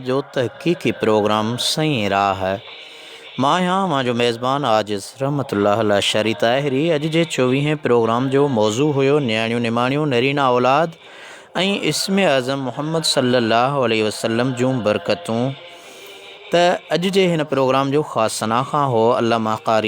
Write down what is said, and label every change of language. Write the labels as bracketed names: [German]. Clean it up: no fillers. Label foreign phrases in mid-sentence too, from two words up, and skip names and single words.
[Sindhi] जो तहक़ीक़ी प्रोग्राम सही राह है मां आहियां मां जो मेज़बान आजिज़ रहमतुल्लाह अला शरी ताहिरी अॼु जे 24हें प्रोग्राम जो मौज़ू हुयो न्याणियूं निमाणियूं नरीना औलाद ऐं इस्म आज़म मुहम्मद [Arabic] صلى الله عليه وسلم [Sindhi] जूं बरकतूं त अॼु जे हिन प्रोग्राम जो ख़ासि सनाख़ा हो अल्लामा क़ारी